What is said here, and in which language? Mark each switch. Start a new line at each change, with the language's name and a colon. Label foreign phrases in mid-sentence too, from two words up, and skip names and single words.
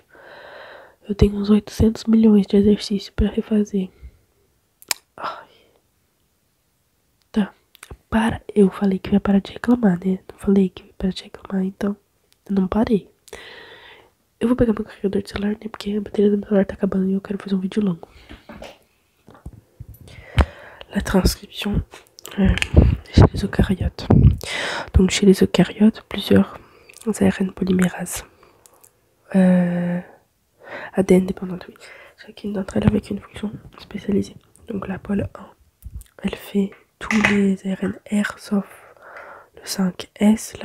Portuguese: Eu tenho uns 800 milhões de exercícios pra refazer. Ai. Tá. Para. Eu falei que eu ia parar de reclamar, né? Não falei que eu ia parar de reclamar, então eu não parei. Eu vou pegar meu carregador de celular, né? Porque a bateria do meu celular tá acabando e eu quero fazer um vídeo longo.
French: La transcription chez les eucaryotes. Donc chez les eucaryotes, plusieurs ARN polymérases. ADN dépendante, oui. Chacune d'entre elles avec une fonction spécialisée. Donc la pôle 1, elle fait tous les ARN R sauf le 5S.